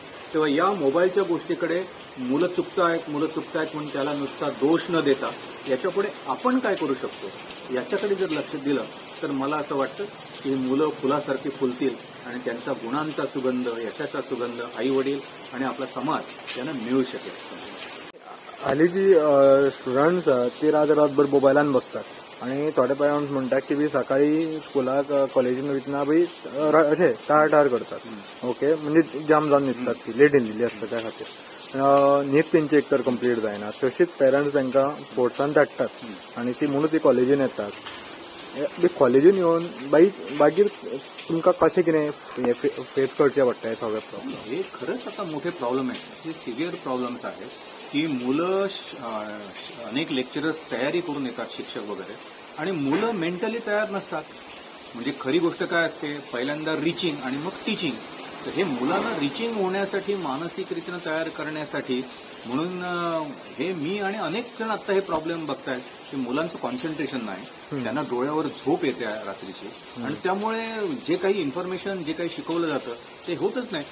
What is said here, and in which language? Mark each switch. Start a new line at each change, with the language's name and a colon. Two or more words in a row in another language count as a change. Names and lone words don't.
Marathi: तेव्हा या मोबाईलच्या गोष्टीकडे मुलं चुकतायत म्हणून त्याला नुसता दोष न देता याच्यापुढे आपण काय करू शकतो याच्याकडे जर लक्ष दिलं तर मला असं वाटतं की मुलं फुलासारखी फुलतील आणि त्यांचा गुणांचा सुगंध, यशाचा सुगंध आई वडील आणि आपला समाज यांना मिळू शकेल.
Konkani: हालींची स्टुडंट्स ती रातभर मोबायलान बसतात आणि थोडे पेरेंट्स म्हणतात की बी सकाळी स्कुलाक कॉलेजीन वयतना बी अशें टाळ करतात. ओके, म्हणजे जाम जावन न्हिदतात, ती लेट येयल्ली आसता त्या खातीर न्हीद तेंची एकतर कंप्लीट जायना. तशीच पेरेंट्स तांकां स्पोर्ट्सान धाडटात आणि ती म्हणून ती कॉलेजीन येतात. कॉलेजीन येवन मागीर तुमकां कशें कितें फेस करचें पडटा हे सगळे प्रॉब्लेम?
Marathi: हे खरंच आता मोठे प्रॉब्लेम आहेत, हे
English: severe problems
Marathi: आहेत की मुलं अनेक लेक्चरर्स तयारी करून येतात, शिक्षक वगैरे, आणि मुलं मेंटली तयार नसतात. म्हणजे खरी गोष्ट काय असते, पहिल्यांदा रिचिंग आणि मग टीचिंग. तर हे मुलांना रिचिंग होण्यासाठी, मानसिकरित्या तयार करण्यासाठी म्हणून हे मी आणि अनेक जण आता हे प्रॉब्लेम बघतायत की मुलांचं कॉन्सन्ट्रेशन नाही, त्यांना डोळ्यावर झोप येते रात्रीची, आणि त्यामुळे जे काही इन्फॉर्मेशन, जे काही शिकवलं जातं ते होतच नाही.